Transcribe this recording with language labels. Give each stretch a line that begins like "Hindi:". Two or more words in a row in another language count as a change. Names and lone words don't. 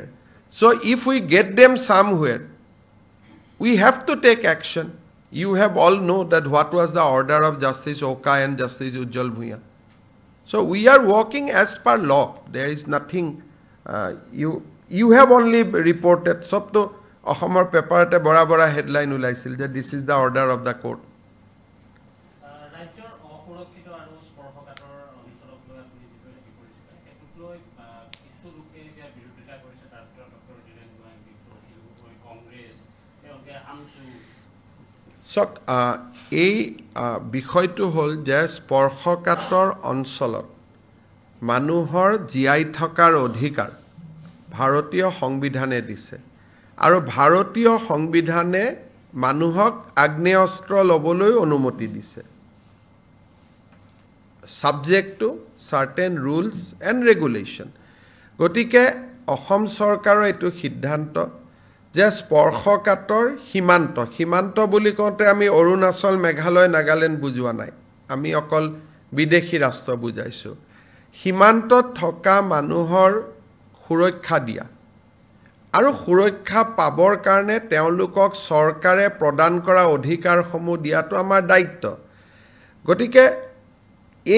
English: So if we get them somewhere, we have to take action. You have all know that what was the order of Justice Oka and Justice Ujjwal Bhuiyan. So we are working as per law. There is nothing, you have only reported,
Assamese: সব তো অসমৰ পেপাৰ ত বৰ বৰ হেডলাইন উলিয়াইছিল
English: that this is the order of the court.
Assamese: এই বিষয়টো হল যে স্পৰ্শকাতৰ অঞ্চলত মানুহৰ জীয়াই থকাৰ অধিকাৰ ভাৰতীয় সংবিধানে দিছে আৰু ভাৰতীয় সংবিধানে মানুহক আগ্নেয়াস্ত্ৰ লবলৈ অনুমতি দিছে
English: subject to certain rules and regulation.
Assamese: গতিকে অসম চৰকাৰৰ এটো সিদ্ধান্ত যে স্পৰ্শকাতৰ সীমান্ত বুলি কওঁতে আমি অৰুণাচল মেঘালয় নাগালেণ্ড বুজোৱা নাই আমি অকল বিদেশী ৰাষ্ট্ৰ বুজাইছো সীমান্তত থকা মানুহৰ সুৰক্ষা দিয়া আৰু সুৰক্ষা পাবৰ কাৰণে তেওঁলোকক চৰকাৰে প্ৰদান কৰা অধিকাৰসমূহ দিয়াটো আমাৰ দায়িত্ব গতিকে এই